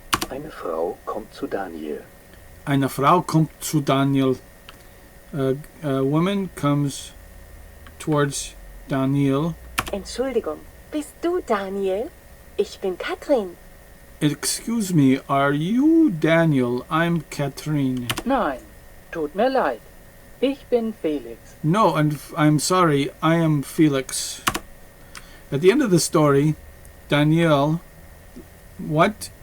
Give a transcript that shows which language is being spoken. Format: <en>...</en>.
<de>Eine Frau kommt zu Daniel. Eine Frau kommt zu Daniel.</de> <en>A woman comes towards Daniel.</en> <de>Entschuldigung, bist du Daniel? Ich bin Katrin.</de> <en>Excuse me, are you Daniel? I'm Katrin.</en> <de>Nein, tut mir leid. Ich bin Felix.</de> <en>No, and I'm sorry, I am Felix. At the end of the story, Daniel What?</en>